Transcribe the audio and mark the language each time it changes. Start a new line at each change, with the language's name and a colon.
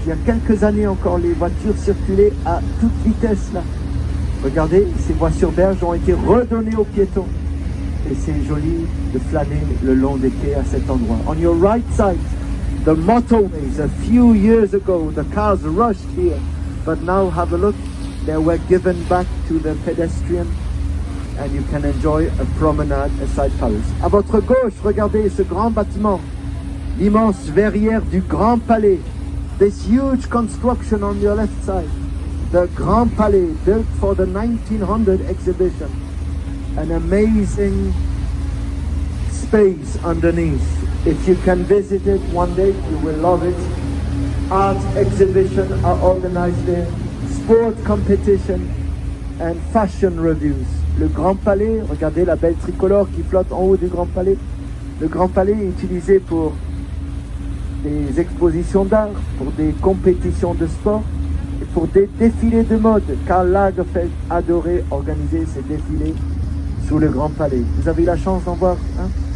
French: Il y a quelques années encore, les voitures circulaient à toute vitesse là. Regardez, ces voies sur berge ont été redonnées aux piétons. Et c'est joli de flâner le long des quais à cet endroit.
English: On your right side, the motorways. A few years ago, the cars rushed here, but now have a look. They were given back to the pedestrian, and you can enjoy a promenade aside Paris. À votre gauche, regardez ce grand bâtiment, l'immense verrière du Grand Palais. This huge construction on your left side, the Grand Palais, built for the 1900 exhibition. An amazing space underneath. If you can visit it one day, you will love it. Art exhibitions are organized there, sport competition and fashion reviews.
French: Le Grand Palais, regardez la belle tricolore qui flotte en haut du Grand Palais. Le Grand Palais est utilisé pour des expositions d'art, pour des compétitions de sport et pour des défilés de mode. Karl Lagerfeld adorait organiser ces défilés sous le Grand Palais. Vous avez eu la chance d'en voir hein?